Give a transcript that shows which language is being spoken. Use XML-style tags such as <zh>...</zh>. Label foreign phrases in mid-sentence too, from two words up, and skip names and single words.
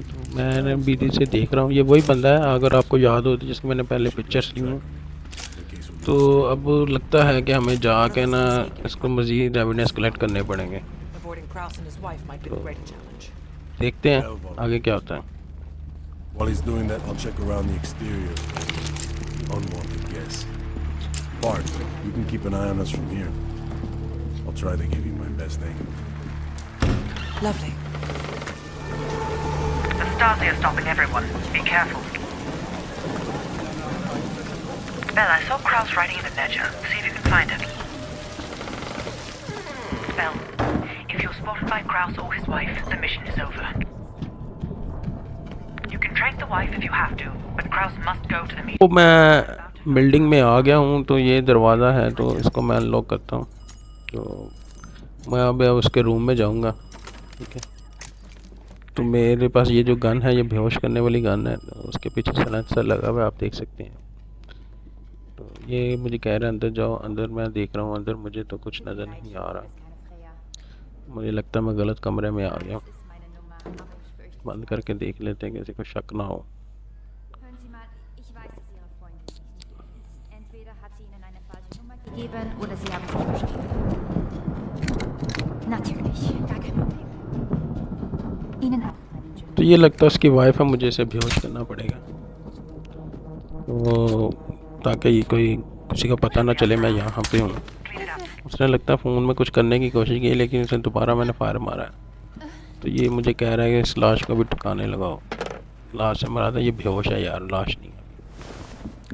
<hi>तो मैंने बीडी से देख रहा हूँ, ये वही बंदा है अगर आपको याद हो, तो जिसकी मैंने पहले पिक्चर्स ली हूँ। तो अब लगता है कि हमें जाके ना इसको मज़ीद</hi> <en>evidence collect</en> <hi>करने पड़ेंगे। देखते हैं आगे क्या होता है।</hi> <en>While he's doing that, I'll check around the exterior. Unwanted guess. Bart, you can keep an eye on us from here. I'll try to give you my best angle. Lovely. The Stasi are stopping everyone. Be careful. Bell, I saw Kraus writing in a ledger. See if you can find it. Bell, if you're spotted by Kraus or his wife, the mission is over. You can track the wife if you have to, but Kraus must go to the meeting.</en> <hi>तो मैं बिल्डिंग में आ गया हूँ, तो ये दरवाज़ा है, तो इसको मैं अनलॉक करता हूँ। तो मैं अब उसके रूम में जाऊँगा, ठीक है। तो मेरे पास ये जो गन है, ये बेहोश करने वाली गन है, तो उसके पीछे साइलेंसर लगा हुआ है, आप देख सकते हैं। तो ये मुझे कह रहा है अंदर जाओ। अंदर मैं देख रहा हूँ, अंदर मुझे तो कुछ नज़र नहीं आ रहा। मुझे लगता है मैं गलत कमरे में आ गया हूँ। बंद करके देख लेते हैं, किसी को शक ना हो।</hi> <de>Ihnen eine falsche Nummer gegeben oder Sie haben sich verschrieben? Natürlich, gar kein Problem. Ihnen auch.</de> <hi>तो ये लगता है उसकी वाइफ है, मुझे इसे बेहोश करना पड़ेगा तो ताकि ये कोई किसी को पता ना चले मैं यहाँ पे हूँ। उसने लगता है फ़ोन में कुछ करने की कोशिश की लेकिन उसे दोबारा मैंने फायर मारा है। तो ये मुझे कह रहा है कि इस लाश को भी ठिकाने लगाओ, लाश से मरा था, ये बेहोश है यार, लाश नहीं है।</hi>